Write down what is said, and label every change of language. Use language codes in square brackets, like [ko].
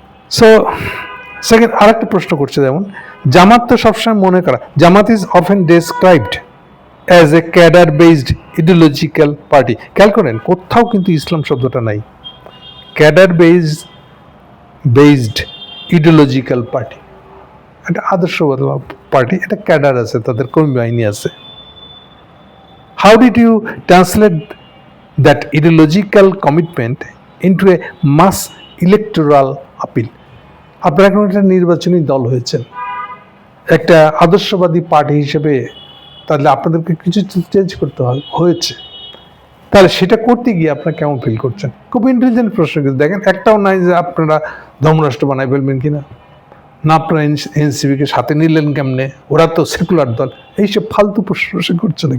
[bn] So second আরেকটা প্রশ্ন করছে, যেমন জামাত তো সবসময় মনে করা, [en] Jamaat is often described as a cadre based ideological party. [bn] খেয়াল করেন, কোথাও কিন্তু ইসলাম শব্দটা নাই। ক্যাডার বেসড ইডিওলজিক্যাল পার্টি, একটা আদর্শবাদ পার্টি, একটা ক্যাডার আছে, তাদের কর্মী বাহিনী আছে। [en] How did you translate that ideological commitment into a mass electoral appeal. [bn] আপনারা এখন একটা নির্বাচনী দল হয়েছেন, একটা আদর্শবাদী পার্টি হিসেবে, তাহলে আপনাদেরকে কিছু চেঞ্জ করতে হয়েছে। তাহলে সেটা করতে গিয়ে আপনারা কেমন ফিল করছেন? খুব ইন্টেলিজেন্ট প্রশ্ন। কিন্তু দেখেন, একটাও নাই যে আপনারা ধর্মরাষ্ট্র বানাই ফেলবেন কিনা, না আপনারা এনসিপিকে সাথে নিলেন কেমনে, ওরা তো সেকুলার দল, এইসব ফালতু প্রশ্ন সে করছে না।